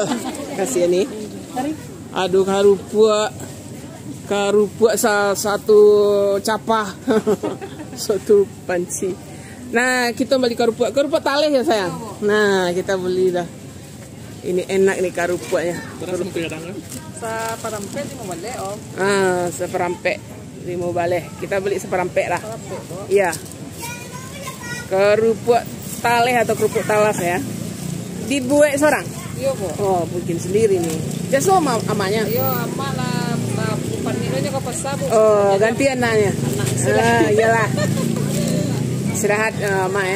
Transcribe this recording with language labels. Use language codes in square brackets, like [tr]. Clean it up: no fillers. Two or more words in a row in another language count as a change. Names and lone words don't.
[id] Kasih ini. [min] Aduh, karupua satu capah. [id] Satu panci. Nah, kita beli karupua taleh ya sayang. Nah, kita beli dah. Ini enak nih karupuanya. [min] Seperampe Seperampe. Limo baleh. [id] Kita beli seperempek lah. Iya. Kerupuk taleh atau kerupuk talas ya. Dibuat seorang? Iya, Bu. Oh, bikin sendiri nih. Dia sama amanya? Iya, amak lah. Bukan minumnya ke pasar, Bu. Oh, ganti anaknya. Iyalah. Istirahat mak ya.